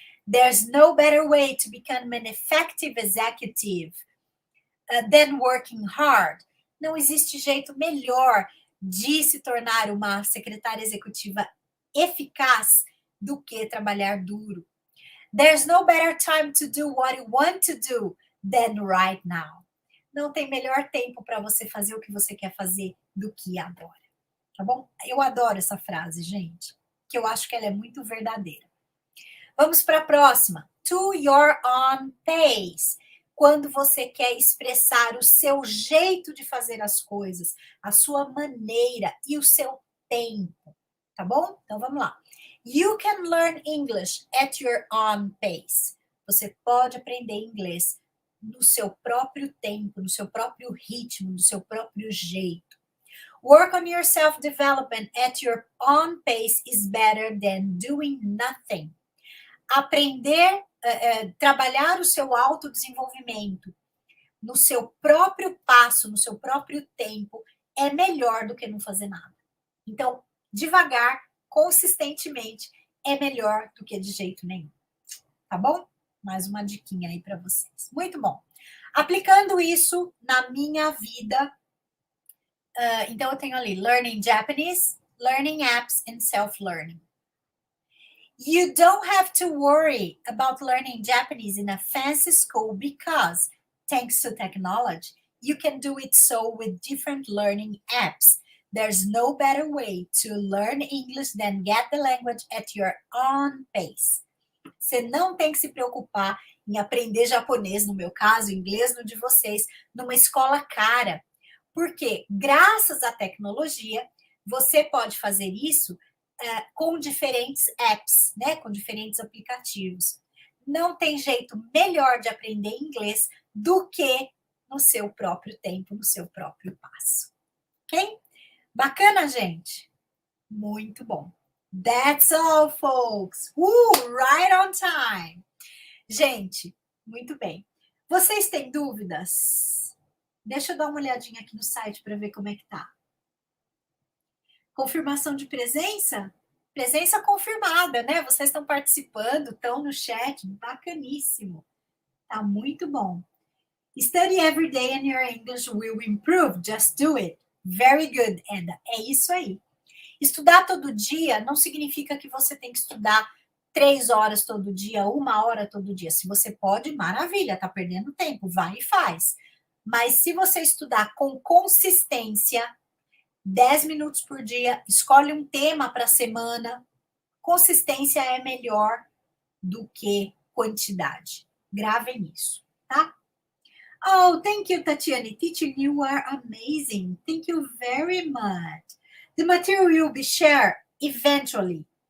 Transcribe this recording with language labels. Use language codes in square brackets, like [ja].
[en] There's no better way to become an effective executive than working hard. [pt] Não existe jeito melhor de se tornar uma secretária executiva eficaz do que trabalhar duro. [en] There's no better time to do what you want to do than right now. [pt] Não tem melhor tempo para você fazer o que você quer fazer do que agora. Tá bom? Eu adoro essa frase, gente, que eu acho que ela é muito verdadeira. Vamos para a próxima. [en] To your own pace. [pt] Quando você quer expressar o seu jeito de fazer as coisas, a sua maneira e o seu tempo, tá bom? Então vamos lá. [en] You can learn English at your own pace. [pt] Você pode aprender inglês no seu próprio tempo, no seu próprio ritmo, no seu próprio jeito. [en] Work on your self-development at your own pace is better than doing nothing. [pt] Aprender, trabalhar o seu autodesenvolvimento no seu próprio passo, no seu próprio tempo, é melhor do que não fazer nada. Então, devagar, consistentemente, é melhor do que de jeito nenhum. Tá bom? Mais uma diquinha aí para vocês. Muito bom. Aplicando isso na minha vida, então eu tenho ali [en] Learning Japanese, Learning Apps and Self-Learning. You don't have to worry about learning Japanese in a fancy school because, thanks to technology, you can do it so with different learning apps. There's no better way to learn English than get the language at your own pace. [pt] Você não tem que se preocupar em aprender japonês, no meu caso, inglês no de vocês, numa escola cara. Porque, graças à tecnologia, você pode fazer isso com diferentes apps, né? Com diferentes aplicativos. Não tem jeito melhor de aprender inglês do que no seu próprio tempo, no seu próprio passo. Ok? Bacana, gente? Muito bom. [en] That's all, folks. Right on time. [pt] Gente, muito bem. Vocês têm dúvidas? Deixa eu dar uma olhadinha aqui no site para ver como é que tá. Confirmação de presença? Presença confirmada, né? Vocês estão participando, estão no chat, bacaníssimo. Tá muito bom. [en] Study every day and your English will improve. Just do it. Very good, Eda. [pt] É isso aí. Estudar todo dia não significa que você tem que estudar 3 horas todo dia, 1 hora todo dia. Se você pode, maravilha, tá perdendo tempo, vai e faz. Mas se você estudar com consistência, 10 minutos por dia, escolhe um tema para a semana. Consistência é melhor do que quantidade. Gravem isso, tá? [en] Oh, thank you, Tatiane. Teacher, you are amazing. Thank you very much. The material will be shared eventually.